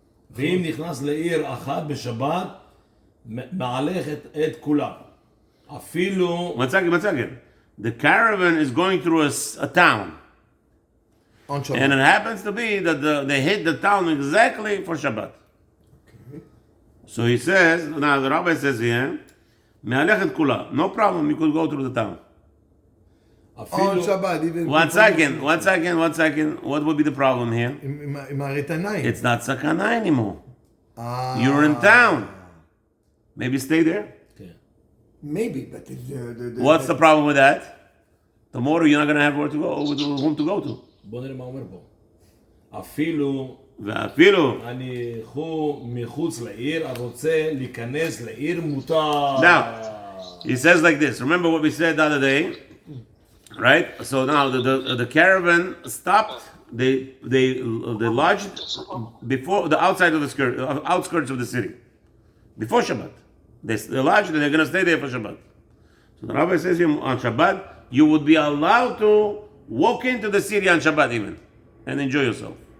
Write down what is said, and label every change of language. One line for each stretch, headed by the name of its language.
Hebrew: ואם נכנס לעיר אחת בשבת, מהלך את כולה. אפילו...
English: One second. The caravan is going through a town. On Shabbat. And it happens to be that they hit the town exactly for Shabbat. Okay. So he says, now the rabbi says here,
Hebrew: מהלך את כולה.
English: No problem, you could go through the town. On
Hebrew: אפילו...
English: Shabbat, even... One second. What would be the problem here?
Hebrew: עם הריתנאים.
English: It's not sakana anymore. You're in town. Maybe stay there. Maybe, but What's the problem with that? Tomorrow you're not going to have where to go, whom to go to.
Hebrew: בוא נראה מה אומר פה. אפילו... ואפילו... אני מחוץ לעיר, הרוצה להיכנס לעיר מותר.
English: Now, he says like this. Remember what we said the other day? Right? So now the caravan stopped. They lodged before the outskirts of the city. Before Shabbat. They lodged and they're going to stay there for Shabbat. So the rabbi says here on Shabbat, you would be allowed to walk into the city on Shabbat even and enjoy yourself.